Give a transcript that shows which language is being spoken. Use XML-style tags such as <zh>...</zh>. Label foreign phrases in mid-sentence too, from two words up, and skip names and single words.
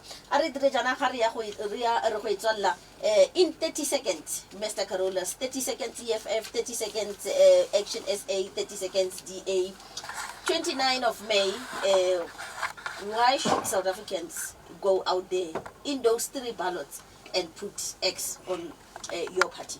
<tn>A re dire jana ga re ya go go etswalla</tn> <en>in 30 seconds</en> <tn>Mr.</tn> <en>Carolus, 30 seconds EFF, 30 seconds Action SA, 30 seconds DA. 29 of May, why should South Africans go out there in those 3 ballots and put X on your party?</en>